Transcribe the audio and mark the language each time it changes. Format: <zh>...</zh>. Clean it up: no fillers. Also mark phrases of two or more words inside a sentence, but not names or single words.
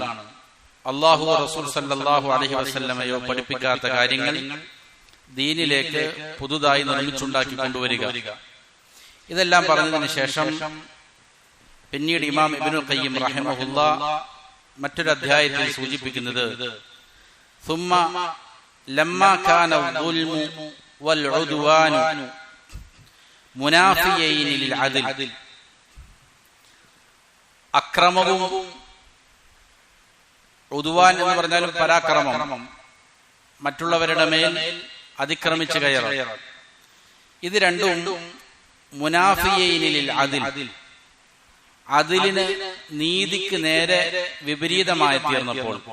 <ml>അള്ളാഹു റസൂൽ</ml> <ar>صلى الله عليه وسلم</ar> <ml>പഠിപ്പിക്കാത്ത കാര്യങ്ങൾ ദീനിലേക്ക് പുതുതായി നിർമ്മിച്ചുണ്ടാക്കി കൊണ്ടുവരിക. ഇതെല്ലാം പറഞ്ഞതിന് ശേഷം പിന്നീട് ഇമാം ഇബ്നുൽ ഖയ്യിം റഹിമഹുല്ലാ മറ്റൊരു അധ്യായത്തിൽ സൂചിപ്പിക്കുന്നത്,</ml> <ar>ثم لما كان الظلم والعدوان منافيين للعدل.</ar> <ml>അക്രമവും ഉദ്വാൻ എന്ന് പറഞ്ഞാലും പരാക്രമം, മറ്റുള്ളവരുടെ മേൽ അതിക്രമിച്ചു കയറും. ഇത് രണ്ടും</ml> <ar>منافيين للعدل,</ar> <ml>അതിലിന് നീതിക്ക് നേരെ വിപരീതമായി തീർന്നപ്പോൾ.</ml>